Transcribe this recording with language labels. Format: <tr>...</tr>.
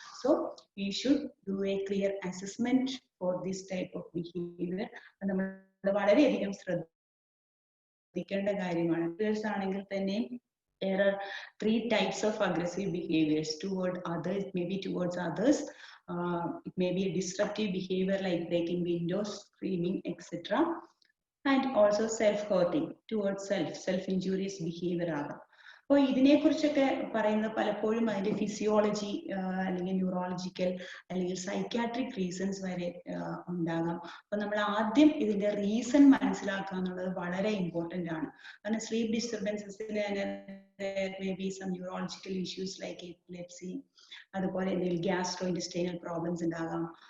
<en>So we should do a clear assessment for this type of behavior.</en> <ml>നമ്മൾ വളരെയധികം ശ്രദ്ധിക്കേണ്ട കാര്യമാണ്. ആണെങ്കിൽ തന്നെ</ml> <en>there are 3 types of aggressive behaviors toward others, maybe towards others. It may be a disruptive behavior like breaking windows, screaming, etc. And also self-hurting towards self-injurious behavior</en> <ml>ആകാം. അപ്പോൾ ഇതിനെക്കുറിച്ചൊക്കെ പറയുന്നത് പലപ്പോഴും അതിന്റെ ഫിസിയോളജി അല്ലെങ്കിൽ ന്യൂറോളജിക്കൽ അല്ലെങ്കിൽ സൈക്യാട്രിക് റീസൺസ് വരെ ഉണ്ടാകാം. അപ്പൊ നമ്മൾ ആദ്യം ഇതിന്റെ റീസൺ മനസ്സിലാക്കുക എന്നുള്ളത് വളരെ ഇമ്പോർട്ടന്റ് ആണ്. കാരണം സ്ലീപ്പ് ഡിസ്റ്റർബൻസസിന് തന്നെ</ml> <en>may be some neurological issues like epilepsy,</en> <ml>അതുപോലെ എന്തെങ്കിലും ഗ്യാസ്ട്രോ ഇൻറ്റെസ്റ്റൈനൽ പ്രോബ്ലംസ് ഉണ്ടാകാം.</ml>